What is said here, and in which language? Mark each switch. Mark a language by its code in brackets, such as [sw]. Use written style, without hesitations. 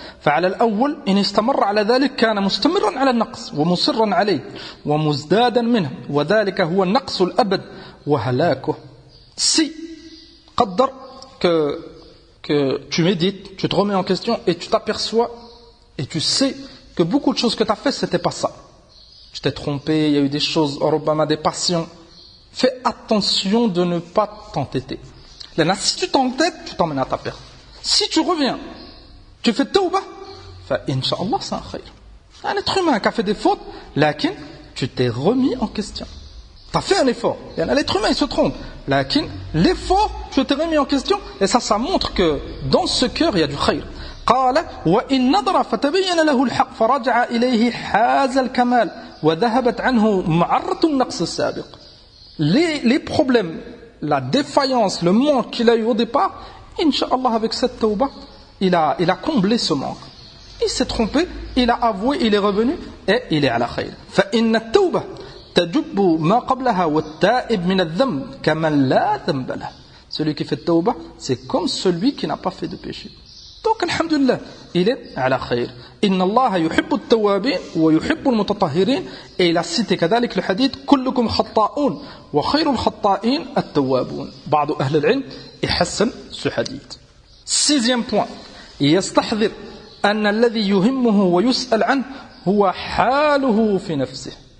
[ar] فعلى الأول إن استمر على ذلك كان مستمرا على النقص ومصرا عليه ومزدادا منه وذلك هو النقص الأبد وهلاكه. [fr] Si قدر que tu médites, tu te remets en question et tu t'aperçois et tu sais que beaucoup de choses que tu as fait, c'était pas ça. Tu t'es trompé, il y a eu des choses, Robama, des passions. Fais attention de ne pas t'entêter. Si tu t'entêtes, tu t'emmènes à ta perte. Si tu reviens, tu fais tawbah, Inch'Allah, c'est un khayr. Un être humain qui a fait des fautes, lakin, tu t'es remis en question. Tu as fait un effort. L'être humain, il se trompe. Lakin, l'effort, tu t'es remis en question, et ça montre que dans ce cœur, il y a du khayr. [ar] قال وإن نظر فتبين له الحق فرجع إليه حاز الكمال وذهبت عنه معرة النقص السابق. [fr] Les problèmes, la défaillance, le manque qu'il a eu au départ, Inch'Allah, avec cette tawbah, il a comblé ce manque. Il s'est trompé, il a avoué, il est revenu et il est à la khayr. [ar] فإن التوبة تجب ما قبلها والتائب من الذنب كمن لا ذنب له. [fr] Celui qui fait tawbah, c'est comme celui qui n'a pas fait de péché. Donc, alhamdulillah, il est à la khayr. [ar] Inna Allah yuhibbu at-tawwabin wa yuhibbu al-mutatahhirin. [fr] Et il a cité كذلك le hadith [ar] كلكم خطاؤون وخير الخطائين التوابون. بعض أهل العلم يحسن [fr] ce hadith. Sixième point, [ar] يستحضر أن الذي يهمه ويسأل عنه هو حاله في نفسه.